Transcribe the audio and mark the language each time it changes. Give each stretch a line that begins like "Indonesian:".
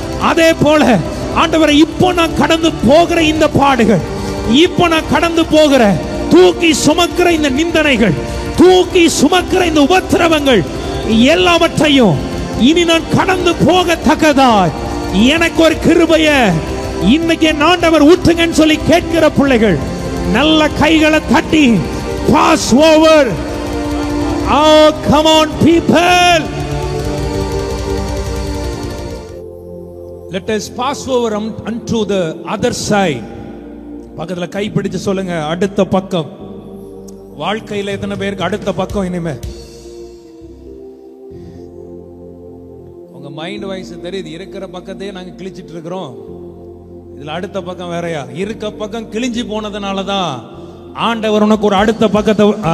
Tamil: அதே போல ஆண்டவரை இப்போ நான் கடந்து போகிற இந்த பாடுகள், இப்போ நான் கடந்து போகிற தூக்கி சுமக்கிற இந்த நிந்தனைகள், தூக்கி சுமக்கிற இந்த உபத்திரவங்கள் எல்லாவற்றையும் இனி நான் கடந்து போகத்தக்கதாய் எனக்கு ஒரு கிருபைய இன்னைக்கு ஆண்டவர் ஊற்றுங்கன்னு சொல்லி கேட்கிற பிள்ளைகள் நல்ல கைகளை தட்டி
English: Pass over. Oh, come on people, let us pass over unto the other side.
Tamil: பக்கத்துல கை பிடிச்சு சொல்லுங்க, அடுத்த பக்கம். வாழ்க்கையில எத்தனை பேருக்கு அடுத்த பக்கம்? இனிமே உங்க மைண்ட் வாய்ஸ் தெரியுது, இருக்கிற பக்கத்தையே நாங்க கிழிச்சிட்டு இருக்கிறோம், இதுல அடுத்த பக்கம் வேறயா? இருக்க பக்கம் கிழிஞ்சு போனதுனாலதான் ஆண்டவர் உனக்கு ஒரு அடுத்த பக்கத்தை.